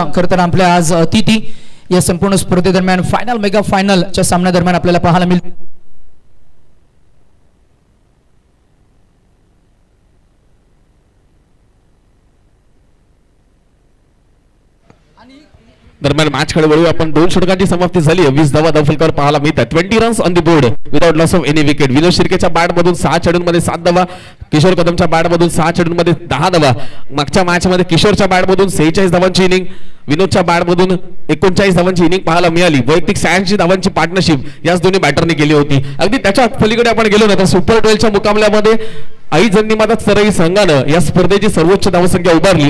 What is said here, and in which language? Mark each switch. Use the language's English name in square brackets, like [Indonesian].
[Marathi] खरं तर आपल्या आज अतिथी या संपूर्ण स्पर्धेदरम्यान फायनल मेगा फायनलच्या सामन्यादरम्यान आपल्याला पाहायला मिळतील. दरम्यान मॅच कडे वळू आपण. 2 षटकांची समाप्ती झाली. 20 धावा धावफलकावर पाहायला मिळतात. [English] 20 runs on the board without loss of any wicket. [Marathi] Vinod शिर्केच्या bat मधून 6 चेंडूंमध्ये 7 धावा. किशोर कदमच्या बॅट मधून 6 चेंडूंमध्ये 10 धावा. मागच्या मॅच मध्ये किशोरच्या बॅट मधून 46 धावांची इनिंग, विनोदच्या बॅट मधून 39 धावांची इनिंग पाहायला मिळाली. वैयक्तिक 86 धावांची पार्टनरशिप याच दोन्ही बॅटरने केली होती. अगदी त्याच्या पलीकडे आपण गेलो ना तर सुपर 12च्या मुकाबल्यामध्ये आई जन्नीमाता सरई संघानं या स्पर्धेची सर्वोच्च धावसंख्या उभारली.